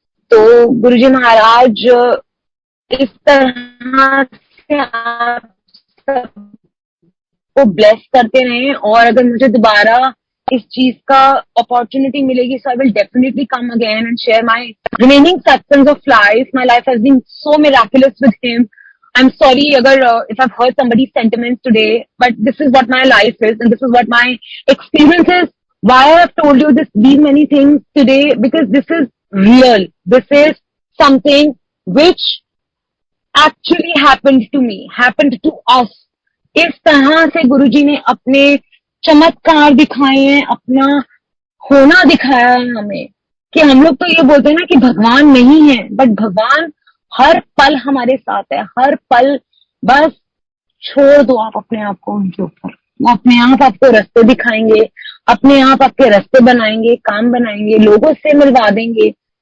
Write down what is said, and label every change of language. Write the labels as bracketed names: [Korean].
[Hindi] तो गुरुजी महाराज इस तरह से आप सबको ब्लेस करते रहें, और अगर मुझे दोबारा इस चीज का अपॉर्चुनिटी मिलेगी [English] So I will definitely come again and share my remaining satsangs of life. My life has been so miraculous with him. I'm sorry agar if I've hurt somebody's sentiments today, but this is what my life is and this is what my experience is. Why I have told you these many things today, because this is real. This is something which actually happened to me, happened to us. [Hindi] इस तरह से गुरुजी ने अपने चमत्कार दिखाए हैं, अपना होना दिखाया है हमें, कि हम लोग तो ये बोलते हैं ना कि भगवान नहीं है, बट भगवान हर पल हमारे साथ है, हर पल। बस छोड़ दो आप अपने आप को उनके ऊपर, वो अपने आप आपको रास्ते दिखाएंगे, अपने आप आपके रास्ते बनाएंगे, काम बनाएंगे, लोगों से मिलवा देंगे।